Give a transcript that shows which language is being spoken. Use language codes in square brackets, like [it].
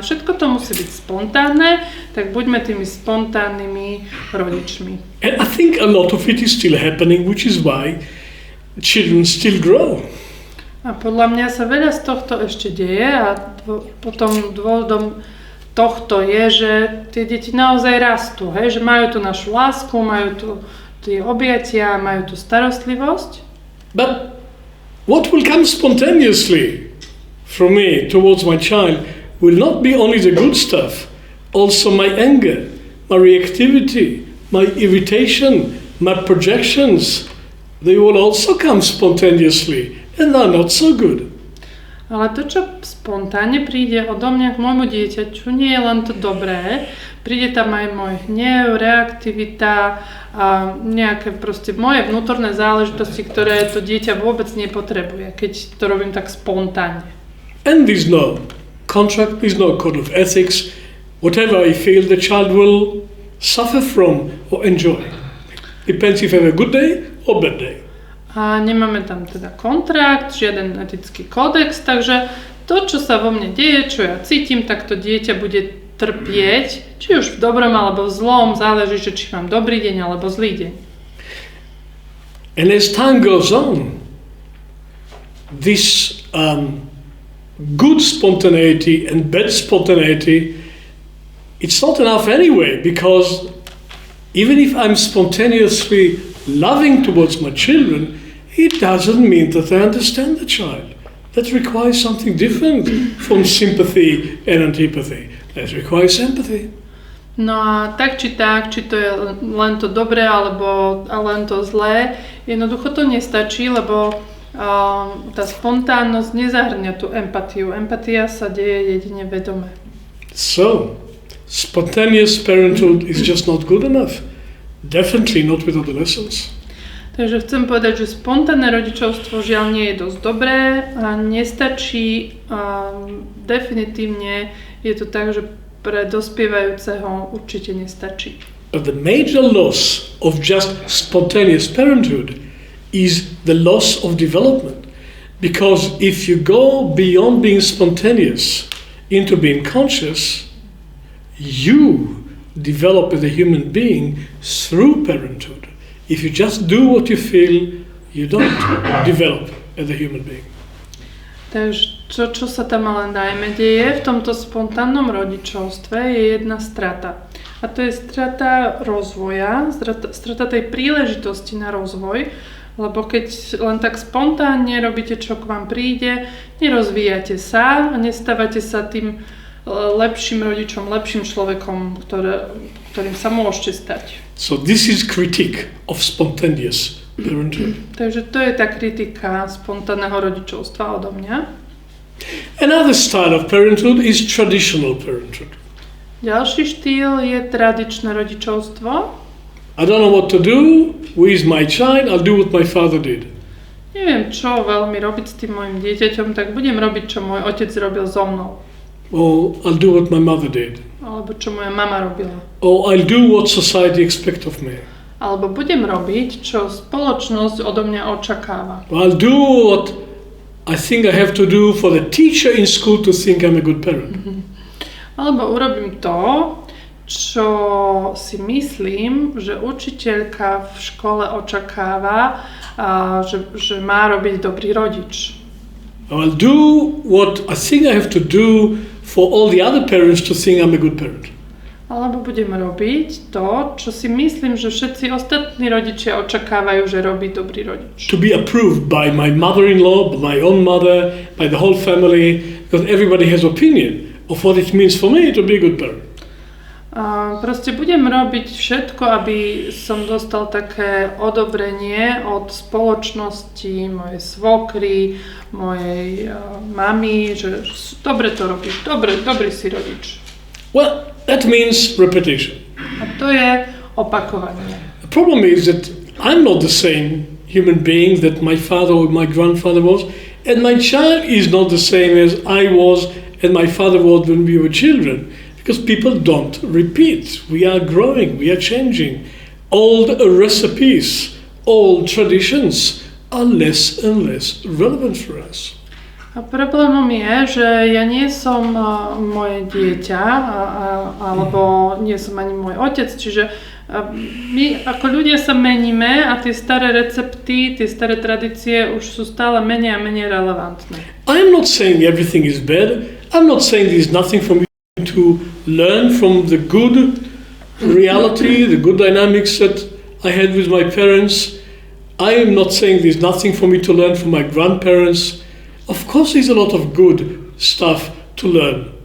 [sk] Všetko to musí byť spontánne, tak buďme tými spontánnymi rodičmi. [en] And I think a lot of it is still happening, which is why children still grow. [sk] A podľa mňa sa veľa z tohto ešte deje a potom dôvodom tohto je, že tie deti naozaj rastú, hej? Že majú tú našu lásku, majú tu tie objatia, majú tú starostlivosť. [en] But what will come spontaneously from me towards my child will not be only the good stuff, also my anger, my reactivity, my irritation, my projections. They will also come spontaneously and are not so good. [sk] Ale to, čo spontánne príde odo mňa k môjmu dieťaťu, nie je len to dobré. Príde tam aj môj hnev, reaktivita a nejaké proste moje vnútorné záležitosti, ktoré to dieťa vôbec nepotrebuje, keď to robím tak spontánne. [en] And there's no contract, is no code of ethics. Whatever I feel, the child will suffer from or enjoy. Depends if I have a good day or bad day. [sk] A nemáme tam teda kontrakt, žiaden etický kódex, takže to, čo sa vo mne deje, čo ja cítim, tak to dieťa bude trpieť, či už v dobrom alebo v zlom, záleží, že či mám dobrý deň alebo zlý deň. [en] And as time goes on, this good spontaneity and bad spontaneity, it's not enough anyway, because even if I'm spontaneously loving towards my children, it doesn't mean that I understand the child. That requires something different from sympathy and antipathy. That requires empathy. [sk] No a tak, či to je len to dobré, alebo len to zlé, jednoducho to nestačí, lebo tá spontánnosť nezahrňa tú empatiu. Empatia sa deje jedine vedome. [en] So, spontaneous parenthood is just not good enough. Definitely not with adolescents. [sk] Takže chcem povedať, že spontánne rodičovstvo žiaľ nie je dosť dobré a nestačí. Definitívne je to tak, že pre dospievajúceho určite nestačí. [en] But the major loss of just spontaneous parenthood is the loss of development. Because if you go beyond being spontaneous into being conscious, you develop as a human being through parenthood. If you just do what you feel, you don't develop as a human being. [sk] Takže čo sa tam ale najmä deje v tomto spontánnom rodičovstve je jedna strata. A to je strata rozvoja, strata tej príležitosti na rozvoj, lebo keď len tak spontánne robíte, čo k vám príde, nerozvíjate sa a nestávate sa tým lepším rodičom, lepším človekom, ktorým sa môžete stať. [en] So this is critique of spontaneous parenthood. [sk] Takže to je tá kritika spontánneho rodičovstva odo mňa. [en] Another style of parenthood is traditional parenthood. [sk] Ďalší štýl je tradičné rodičovstvo. [en] I don't know what to do with my child, I'll do what my father did. [sk] Neviem, čo veľmi robiť s tým mojim dieťaťom, tak budem robiť, čo môj otec robil so mnou. [en] Or I'll do what my mother did. [sk] Alebo čo moja mama robila. [en] Or I'll do what society expects of me. [sk] Alebo budem robiť, čo spoločnosť odo mňa očakáva. [en] I'll do what I think I have to do for the teacher in school to think I'm a good parent. [sk] Alebo urobím to, čo si myslím, že učiteľka v škole očakáva, že má robiť dobrý rodič. [en] I'll do what I think I have to do for all the other parents to think I'm a good parent. [sk] Alebo budem robiť to, čo si myslím, že všetci ostatní rodičia očakávajú, že robí dobrý rodič. [en] To be approved by my mother-in-law, by my own mother, by the whole family, because everybody has opinion of what it means for me to be a good parent. [sk] Proste budem robiť všetko, aby som dostal také odobrenie od spoločnosti, mojej svokry, mojej mamy, že dobre to robíš, dobrý si rodič. [en] Well, that means repetition. [sk] A to je opakovanie. [en] The problem is that I'm not the same human being that my father or my grandfather was, and my child is not the same as I was and my father was when we were children. Because people don't repeat. We are growing, we are changing. Old recipes, old traditions are less and less relevant for us. [sk] A problémom je, že ja nie som moje dieťa, alebo nie som ani môj otec, čiže my ako ľudia sa meníme a tie staré recepty, tie staré tradície už sú stále menej a menej relevantné. [en] I'm not saying everything is bad. I'm not saying there's nothing for me to learn from the good reality, the good dynamics that I had with my parents. I am not saying there's nothing for me to learn from my grandparents. Of course there's a lot of good stuff to learn.